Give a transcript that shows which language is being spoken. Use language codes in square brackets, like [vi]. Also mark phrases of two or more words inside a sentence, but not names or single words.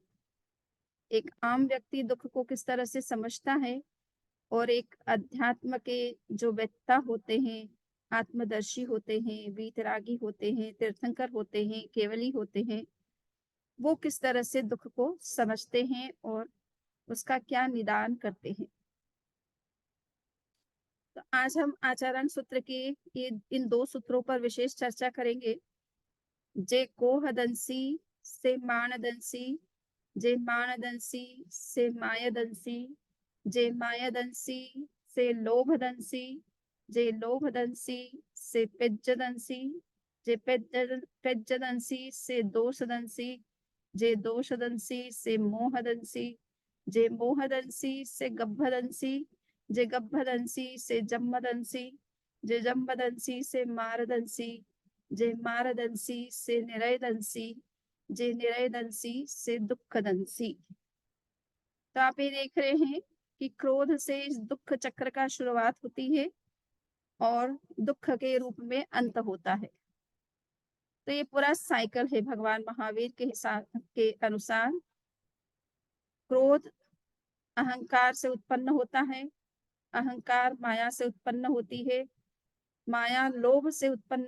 [hi] एक आम व्यक्ति दुख को किस तरह से समझता है और एक अध्यात्म के जो वक्ता होते हैं, आत्मदर्शी होते हैं, वीतरागी होते हैं, तीर्थंकर होते हैं, केवली होते हैं, वो किस तरह से दुख को समझते हैं और उसका क्या निदान करते हैं। तो आज हम आचरण सूत्र के ये इन 2 सूत्रों पर विशेष चर्चा करेंगे। [pra] जे कोहदंसी से मानदंसी, जे मानदंसी से मायदंसी, जे मायदंसी से लोभदंसी, जे लोभदंसी से पेज्जदंसी, जे पेज्जदंसी से दोषदंसी, जे दोषदंसी से मोहदंसी, जे मोहदंसी से गब्भदंसी, जे गब्भदंसी से जम्मदंसी, जे जम्मदंसी से मारदंसी, जे मारदंसी से निरयदंसी, जे निरयदंसी से दुखदंसी। [hi] तो आप ये देख रहे हैं कि क्रोध से इस दुख चक्र का शुरुआत होती है और दुख के रूप में अंत होता है। तो ये पूरा साइकिल है भगवान महावीर के हिसाब के अनुसार। क्रोध अहंकार से उत्पन्न होता है, अहंकार माया से उत्पन्न होती है, माया लोभ से उत्पन्न